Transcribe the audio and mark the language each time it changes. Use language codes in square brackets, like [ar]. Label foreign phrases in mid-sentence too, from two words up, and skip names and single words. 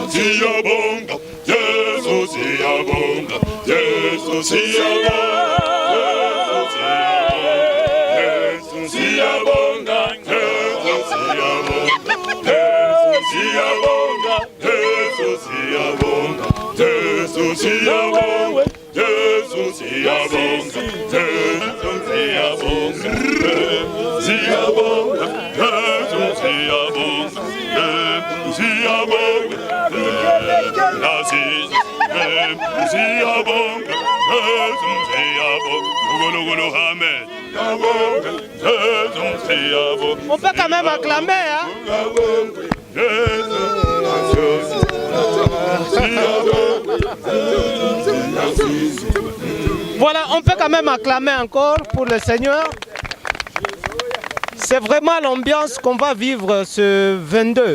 [zu] siyabonga, Jesu siyabonga, Jesu siyabonga, Jesu siyabonga, Jesu siyabonga, Jesu siyabonga, Jesu siyabonga, Jesu siyabonga, Jesu siyabonga, Jesu siyabonga, siyabonga, Jesu siyabonga, siyabonga, Aziz, siyabonga, Jesu siyabonga, Gulu Hamed, Jesu siyabonga. [fr] On peut quand même acclamer, hein? Voilà, on peut quand même acclamer encore pour le Seigneur. C'est vraiment l'ambiance qu'on va vivre ce 22.